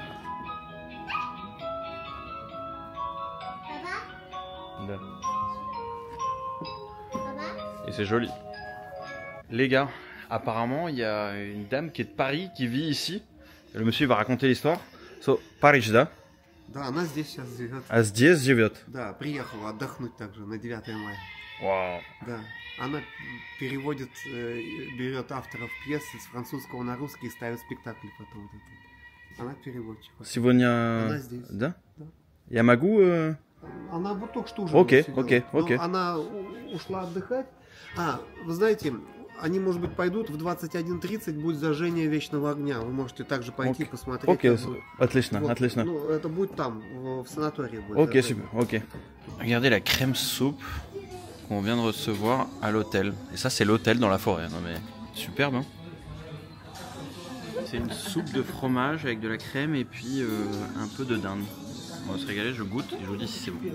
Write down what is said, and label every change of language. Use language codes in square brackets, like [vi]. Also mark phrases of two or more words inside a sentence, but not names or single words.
[fr] Et c'est joli. Les gars, apparemment, il y a une dame qui est de Paris qui vit ici. Le monsieur va raconter l'histoire. [en] So, Paris, [ru] да? Да, она здесь сейчас живет. А здесь живет? Да, приехала отдохнуть также на 9 мая. Вау. Да, она переводит, берет авторов пьес с французского на русский и ставит спектакли потом. Она переводчик. Сегодня... Она здесь. Да? Да. Я могу... Она вот только что уже Окей. Она ушла отдыхать. Вы знаете, они, может быть, пойдут в 21:30, будет зажжение вечного огня. Вы можете также пойти посмотреть. Окей, отлично, вот. отлично. Ну, это будет там, в санатории будет. [fr] Ok, super, ok. Regardez la crème soupe qu'on vient de recevoir à l'hôtel. Et ça, c'est l'hôtel dans la forêt. Non mais, superbe, hein. C'est une soupe de fromage avec de la crème et puis un peu de dinde. On va se régaler, je goûte et je vous dis si c'est bon.